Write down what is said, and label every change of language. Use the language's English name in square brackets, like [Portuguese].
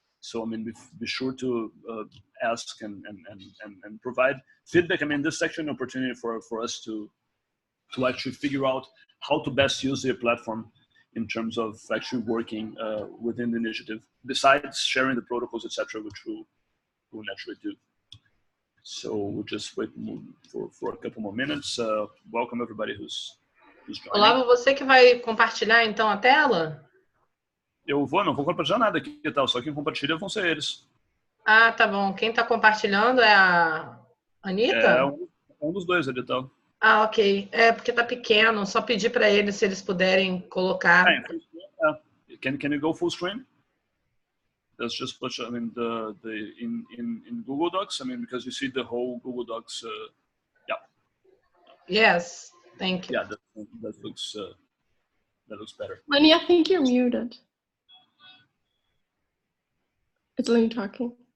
[English] So, I mean, be sure to ask and provide feedback. I mean, this is actually an opportunity for us to actually figure out how to best use their platform in terms of actually working within the initiative, besides sharing the protocols, etc., which we'll naturally do. So we'll just wait for a couple more minutes. Welcome everybody who's joining. [Portuguese] Olavo, você que vai compartilhar então a tela? Eu não vou compartilhar nada aqui e tal, só quem compartilha vão ser eles. Ah, tá bom. Quem está compartilhando é a Anita? É um dos dois ali e tal. Ah, ok. É porque tá pequeno, só pedir para eles se eles puderem colocar. [English] Can you go full screen? Let's just put, I mean, in Google Docs. I mean, because you see the whole Google Docs. Yes, thank you. Yeah, that looks better. Lenny, I think you're muted. It's Lenny talking.